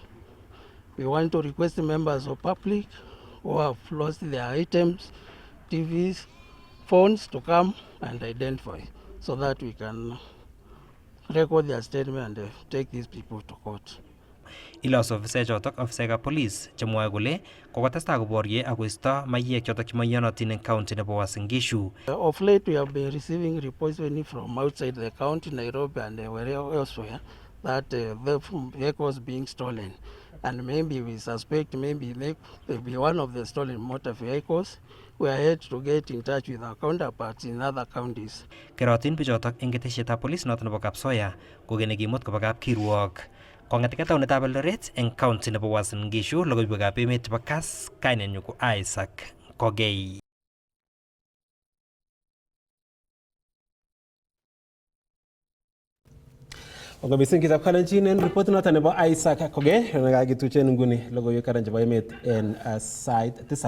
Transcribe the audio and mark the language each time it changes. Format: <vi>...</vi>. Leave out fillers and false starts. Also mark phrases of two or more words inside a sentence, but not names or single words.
<en>We want to request the members of public who have lost their items, TVs, phones, to come and identify so that we can record their statement and take these people to court.</en> <kln>Ilos officer chotok</kln> <en>officer police</en> <kln>chemwae kole kokotestai koborye akoisto mayek chotok chemayonotin eng county nebo Uasin Gishu.</kln> <en>Of late we have been receiving reports from outside the county, Nairobi and wherever elsewhere, that the vehicles being stolen, and maybe we suspect maybe they be one of the stolen motor vehicles. We are here to get in touch with our counterparts in other counties.</en> <kln>Kerotin bichotok eng ketesietab police notok nebo Kapsoya kokeni kimut koba kapkirwok. Kong'eteke taunetab Eldoret eng county nebo Uasin Gishu, logoiwekab emet chebo Kass, kainenyu ko Isaac Kogei. Mising kitab kalenjin en report noton nebo Isaac Kogei nekakituchen nguni logoiwek karan chebo emet en sait 7.</kln>